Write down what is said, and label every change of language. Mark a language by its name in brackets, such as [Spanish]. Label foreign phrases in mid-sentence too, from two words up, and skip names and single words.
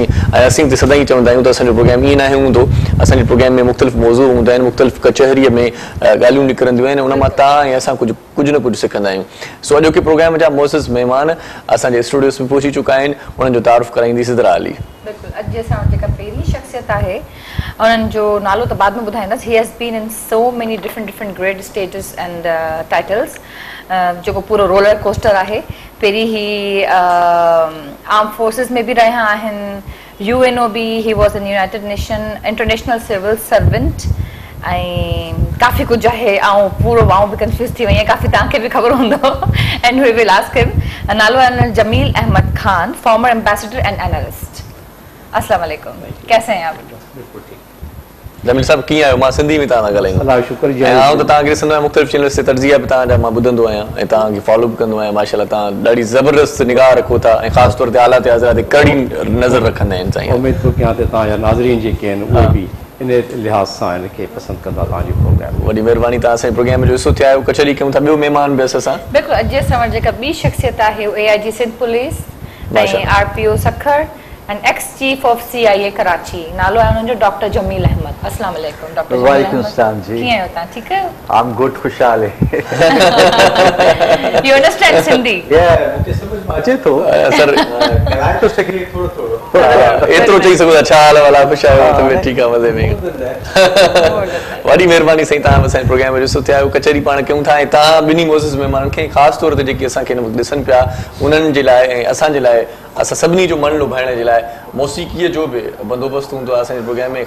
[Sindhi] ऐं असीं त सदाईं चवंदा आहियूं त असांजो प्रोग्राम ईअं न हूंदो। असांजे प्रोग्राम में मुख़्तलिफ़ मौज़ू हूंदा आहिनि, मुख़्तलिफ़ कचहरीअ में ॻाल्हियूं निकिरंदियूं आहिनि, उन मां तव्हां ऐं असां कुझु न कुझु सिखंदा आहियूं। सो अॼोके प्रोग्राम जा मोज़िज़ महिमान असांजे स्टूडियोस में पहुची चुका आहिनि। उन्हनि जो तारुफ़ कराईंदी सिदरा अली। बिल्कुलु, अॼु जे असां वटि जेका पहिरीं शख़्सियत आहे उन्हनि जो नालो त बाद में ॿुधाईंदासीं। [English] he has been in so many different grade status and titles, [Sindhi] जेको पूरो [English] roller coaster [Sindhi] आहे। पहिरीं ही [English] arm forces [Sindhi] में बि रहिया आहिनि, UNO बि, [English] he was in United Nation international civil servant [Sindhi] ऐं काफ़ी कुझु आहे। ऐं पूरो आउं बि कंफ्यूज़ थी वई आहियां, काफ़ी तव्हांखे बि ख़बर हूंदो। [English] and we will ask him. [Sindhi] नालो आहे [English] जमील अहमद खान, former ambassador and analyst. [Arabic] السلام علیکم, [Urdu] کیسے ہیں آپ? [Sindhi] जमील साहब कीअं आहियो? मां सिंधी में तव्हां सां ॻाल्हाईंदो। अलाह शुक्र जी। ऐं आउं त तव्हांखे ॾिसंदो आहियां मुख़्तलिफ़ चैनल्स ते, तर्जीह बि तव्हांजा मां ॿुधंदो आहियां ऐं तव्हांखे फॉलो बि कंदो आहियां। माशाअल्लाह तव्हां ॾाढी ज़बरदस्त निगाह रखो था ऐं ख़ासि तौर ते हालात हज़ार ते कड़ी नज़र रखंदा आहिनि। साईं उमेद थो कयां त तव्हांजा नाज़रीन जेके आहिनि उहे बि इन लिहाज़ सां इनखे पसंदि कंदा तव्हांजो प्रोग्राम। वॾी महिरबानी, तव्हां असांजे प्रोग्राम जो हिसो थिया आहियो। कचहरी कयूं था, ॿियो महिमान बि असां सां। बिल्कुलु, अॼु असां वटि जेका ॿी शख़्सियत आहे उहा AIG सिंध पुलिस ऐं RPO सखर [English] and ex chief of CIA [Sindhi] कराची। नालो आहे उन्हनि जो डॉक्टर जमील अहमद। [Arabic] السلام علیکم [Sindhi] डॉक्टर जमील अहमद। [Arabic] وعلیکم السلام جی. [Sindhi] कीअं आहियो तव्हां? ठीकु आहियो? [English] I am good, [Urdu] خوشحال ہے. [English] you understand Sindhi? [Urdu] مجھے سمجھ میں اچے تو [Sindhi] सर ॻाल्हाए तो सघे थोरो एतिरो चई सघो था। छा हाल वाला? ख़ुशि आहियो? तबियत ठीकु आहे? मज़े में? वॾी महिरबानी साईं, तव्हां असांजे प्रोग्राम में ॾिसो थिया आहियो। कचहरी पाण कयूं था ऐं तव्हां ॿिन्ही मोज़िज़ महिमाननि खे ख़ासि तौर ते जेके असांखे हिन वक़्तु ॾिसनि पिया उन्हनि जे लाइ ऐं असांजे लाइ, असां सभिनी जो मन लुभाइण जे लाइ मौसीक़ीअ जो बि बंदोबस्तु हूंदो आहे असांजे प्रोग्राम में।